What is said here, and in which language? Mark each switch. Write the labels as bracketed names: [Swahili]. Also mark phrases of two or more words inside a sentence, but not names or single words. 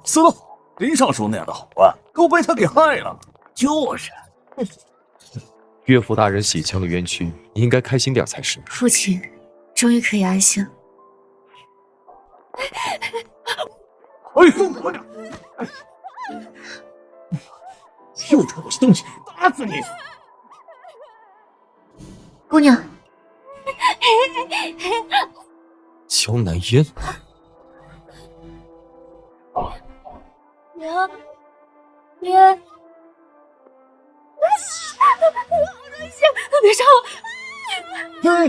[Chinese] 死得好，林尚書那樣的好官都被他給害了。就是，岳父大人洗清了冤屈，你應該開心點才是。父親，終於可以安心。快送我點！又冲我生气，打死你！姑娘，江南烟，娘，娘，好东西，别杀我！